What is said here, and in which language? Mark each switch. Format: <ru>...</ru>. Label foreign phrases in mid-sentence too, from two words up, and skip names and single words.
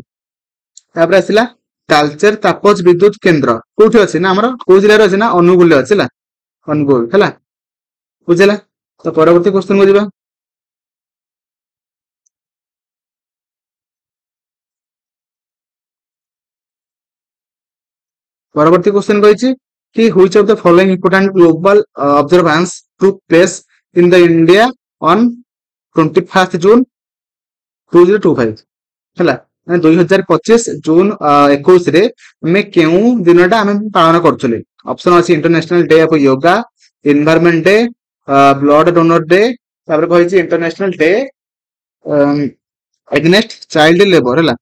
<or>ତାପରେ ଆସିଲା ତାଲଚେର ତାପଜ ବିଦ୍ୟୁତ କେନ୍ଦ୍ର କୋଉଠି ଅଛି ନା ଆମର କୋଉ ଜିଲ୍ଲାରେ ଅଛି ନା ଅନୁଗୁଳରେ ଅଛି ହେଲା। ଅନୁଗୁଳ ହେଲା ବୁଝିଲା ତ ପରବର୍ତ୍ତୀ କ୍ୱେଶ୍ଚନ କୁ ଯିବା। ପରବର୍ତ୍ତୀ କ୍ୱେଶ୍ଚନ କହିଛି କି</or> <en>which of the following important global observance took place in the India on 21st June 2025 ହେଲା।</en> <or>ମାନେ 2025 ଜୁନ 21 ରେ ଆମେ କେଉଁ ଦିନଟା ଆମେ ପାଳନ କରୁଥିଲେ। ଅପସନ ଅଛି</or> <en>International Day of Yoga, Environment Day, Blood Donor Day,</en> <or>ତାପରେ କହିଛି</or> <en>International Day Against Child Labour ହେଲା।</en>